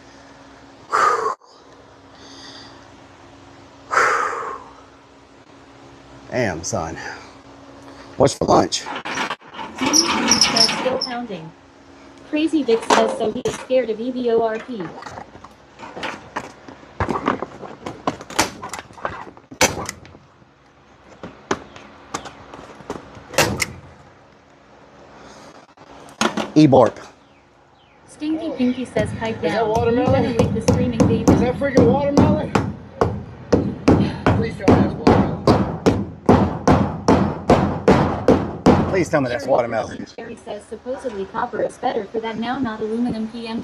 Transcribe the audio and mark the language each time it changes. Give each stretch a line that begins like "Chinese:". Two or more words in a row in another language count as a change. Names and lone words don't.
English: Damn, son. What's for lunch? Says still pounding. Crazy Vic says so he is scared of EVORP. E-borp. Stinky Pinky says pipe down. Is that watermelon? You better wake the screaming baby. Is that freaking watermelon? Please tell me that's watermelon. Please tell me that's watermelon. Cherry says supposedly copper is better for that, now not aluminum PM.